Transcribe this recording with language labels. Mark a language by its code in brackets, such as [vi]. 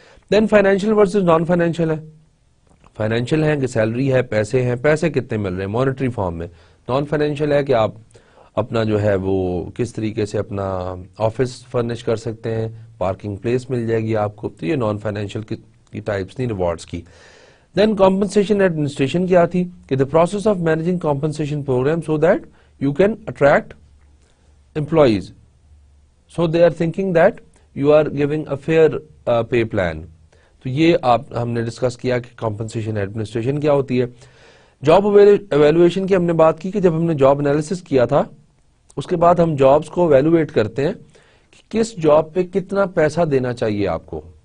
[ur] دین financial versus non financial ہے. Financial ہے کہ سیلری ہے, پیسے ہیں, پیسے کتنے مل رہے ہیں مانیٹری فارم میں. نان فائنینشیل ہے کہ آپ اپنا جو ہے وہ کس طریقے سے اپنا آفس فرنش کر سکتے ہیں, پارکنگ پلیس مل جائے گی آپ کو. تو یہ نان فائنینشیل کی ٹائپس نہیں ریوارڈز کی. [en] then compensation administration [ur] کیا تھی کہ [en] The process of managing compensation program so that you can attract employees, so they are thinking that you are giving a fair pay plan. [ur] تو یہ ہم نے ڈسکس کیا کہ کمپنسیشن ایڈمنسٹریشن کیا ہوتی ہے. جاب ایویلویشن کی ہم نے بات کی کہ جب ہم نے جاب انالیسس کیا تھا اس کے بعد ہم جابز کو ایویلویٹ کرتے ہیں کہ کس جاب پہ کتنا پیسہ دینا چاہیے آپ کو.